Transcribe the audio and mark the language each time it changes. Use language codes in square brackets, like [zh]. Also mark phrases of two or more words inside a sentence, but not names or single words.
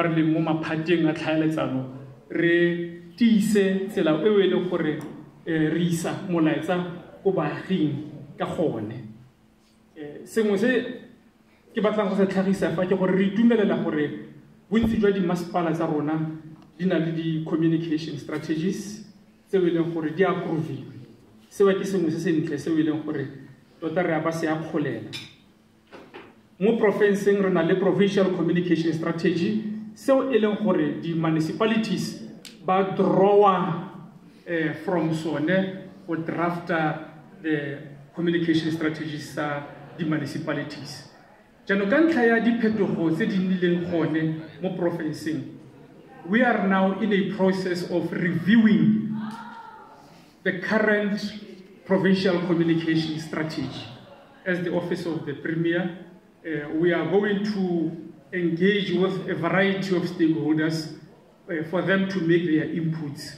[tn] re leng mo maphateng a tlhaeletsano re tiise tsela eo e leng gore re isa molaetsa go baaging ka gone sengwe se ke batlang go se tlhagisa fa ke gore re itumelela gore bontsi jwa di masipala tsa rona di na le di- [en] communication strategies [tn] tseo e leng gore di approviwe seo ke sengwe se sentle seo e leng gore tota re a ba se a kgolela mo profenseng re na le [en] provincial communication strategy [tn] seo e leng gore di municipalities ba drawa from sone go drafta [en] the communication strategies [tn] sa di municipalities jaanong ka ntlha ya diphetogo tse di nnileng gone mo profenseng [en] we are now in a process of reviewing the current provincial communication strategy. As the Office of the Premier, we are going to engage with a variety of stakeholders for them to make their inputs.